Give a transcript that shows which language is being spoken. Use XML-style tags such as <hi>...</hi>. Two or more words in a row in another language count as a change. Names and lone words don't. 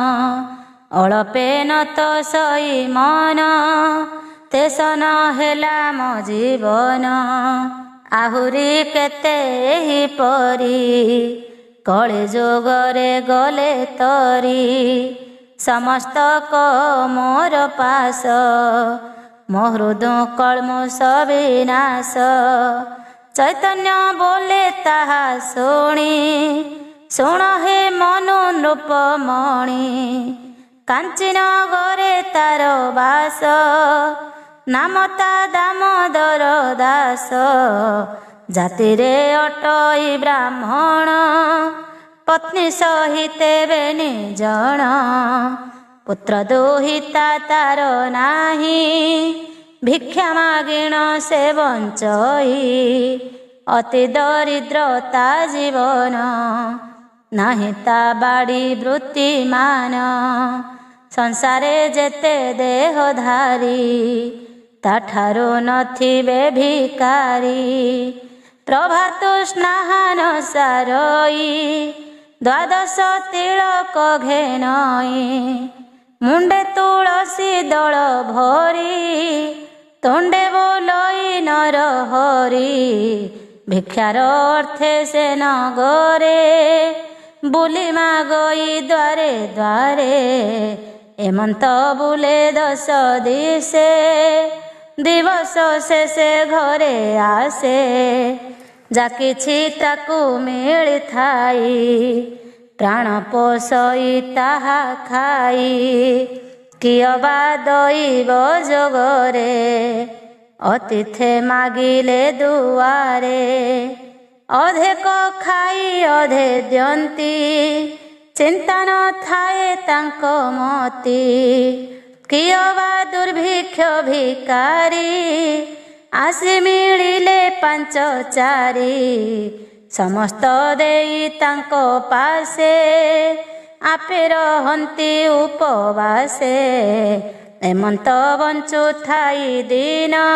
<or>ଅଳପେ ନତ ସଇ ମନ ତେସନ ହେଲା ମୋ ଜୀବନ ଆହୁରି କେତେ ଏହିପରି କଳି ଯୁଗରେ ଗଲେ ତରି ସମସ୍ତକ ମୋର ପାଶ ମୋ ହୃଦୟ କଲମୁଷ ବିନାଶ ଚୈତନ୍ୟ ବୋଲେ ତାହା ଶୁଣି ଶୁଣ ହେ ମନୁ ନୃପମଣି କାଞ୍ଚୀ ନଗରେ ତାର ବାସ ନାମ ତା ଦାମୋଦର ଦାସ ଜାତି ରେ ଅଟଇ ବ୍ରାହ୍ମଣ ପତ୍ନୀ ସହିତେ ବେନି ଜଣ ପୁତ୍ର ଦୁହିତା ତାର ନାହିଁ ଭିକ୍ଷା ମାଗିଣ ସେ ବଞ୍ଚଇ ଅତି ଦରିଦ୍ରତା ଜୀବନ ନାହିଁ ତା ବାଡ଼ି ବୃତ୍ତିମାନ ସଂସାରେ ଯେତେ ଦେହଧାରୀ ତାଠାରୁ ନଥିବେ ଭିକାରୀ ପ୍ରଭାତ ସ୍ନାନ ସାରଇ ଦ୍ୱାଦଶ ତିଳକ ଘେନଇ ମୁଣ୍ଡେ ତୁଳସୀ ଦଳ ଭରି ତୁଣ୍ଡେ ବୋଲଇ ନର ହରି ଭିକ୍ଷାର ଅର୍ଥେ ସେ ନଗରେ ବୁଲି ମାଗଇ ଦ୍ୱାରେ ଦ୍ୱାରେ ଏମନ୍ତ ବୁଲେ 10 ଦିଶେ ଦିବସ ଶେଷେ ଘରେ ଆସେ ଯା କିଛି ତାକୁ ମିଳି ଥାଇ ପ୍ରାଣ ପୋଷଇ ତାହା ଖାଇ କିଵା ବା ଦୈବ ଯୋଗରେ ଅତିଥେ ମାଗିଲେ ଦୁଆରେ ଅଧେ କୋ ଖାଇ ଅଧେ ଦିଅନ୍ତି ଚିନ୍ତା ନ ଥାଏ ତାଙ୍କୋ ମତି କିଵା ବା ଦୁର୍ଭିକ୍ଷ ଭିକାରୀ ଆସି ମିଳିଲେ 5 4 ସମସ୍ତ ଦେଇ ତାଙ୍କୋ ପାଶେ ଆପେ ରହନ୍ତି ଉପବାସେ ଏମନ୍ତ ବଞ୍ଚୁ ଥାଇ ଦିନ</or>